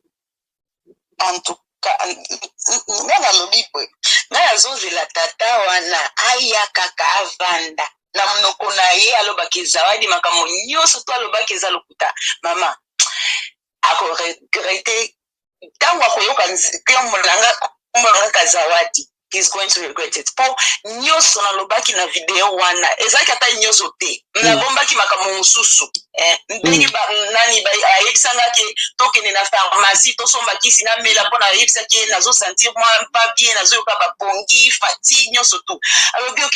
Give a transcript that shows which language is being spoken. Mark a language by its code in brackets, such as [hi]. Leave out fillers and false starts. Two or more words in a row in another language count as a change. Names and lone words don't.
[fr] En tout [ln] nga nalobi boye nga nazozela tata wana ayakaka avanda na monoko na ye alobaki Zawadi makambo nyonso to alobaki eza lokuta mama akoregrete ntango akoyoka nkombolanga Zawadi [en] he's going to regret it [ln] po nyonso nalobaki na video wana ezalaki ata nyonso te nabombaki makambo mosusu ndenge nani ayebisangaki tokende na pharmacie tosomba kisi namela mpo nayebisaki ye nazosentir mwa [fr] pa bien [ln] nazoyoka bapongi fatigue nyonso tu alobi oke